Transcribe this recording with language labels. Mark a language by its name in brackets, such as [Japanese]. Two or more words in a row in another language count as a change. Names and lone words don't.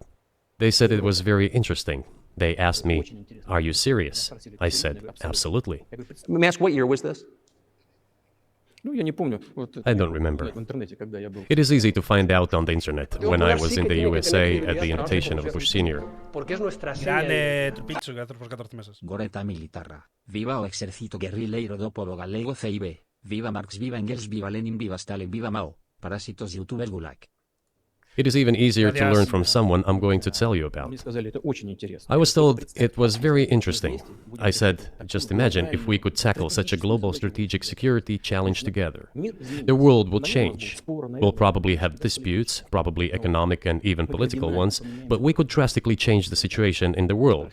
[English] They said it was very interesting. They asked me, "Are you serious?" I said, "Absolutely." Let me ask, what year was this? I don't remember. It is easy to find out on the internet when I was in the USA at the invitation of Bush Sr. [Basque] Goreta militarra. [Galician] Viva o exército guerrileiro do povo galego CIB. Viva Marx, viva Engels, viva Lenin, viva Stalin, viva Mao. Parásitos youtubers gulag. [English] It is even easier to learn from someone I'm going to tell you about. I was told it was very interesting. I said, just imagine if we could tackle such a global strategic security challenge together. The world will change. We'll probably have disputes, probably economic and even political ones, but we could drastically change the situation in the world.